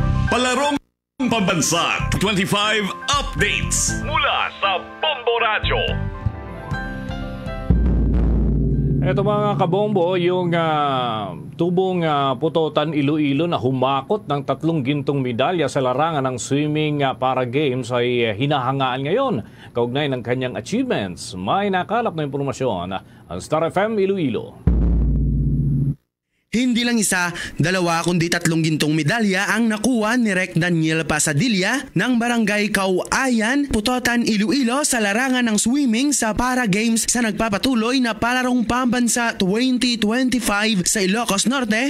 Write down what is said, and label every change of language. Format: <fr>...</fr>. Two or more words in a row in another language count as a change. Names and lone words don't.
<tl>Palarong Pambansa 25 updates mula sa Bombo Radio. Ito mga kabombo, yung tubong Putotan Iloilo na humakot ng 3 gintong medalya sa larangan ng swimming para games ay hinahangaan ngayon. Kaugnay ng kanyang achievements, may nakalap na impormasyon ang Star FM Iloilo. Hindi lang isa, 2 kundi 3 gintong medalya ang nakuha ni Rec Daniel Pasadilla ng Barangay Cauayan, Putotan, Iloilo sa larangan ng swimming sa Para Games sa nagpapatuloy na Palarong Pambansa 2025 sa Ilocos Norte.</tl>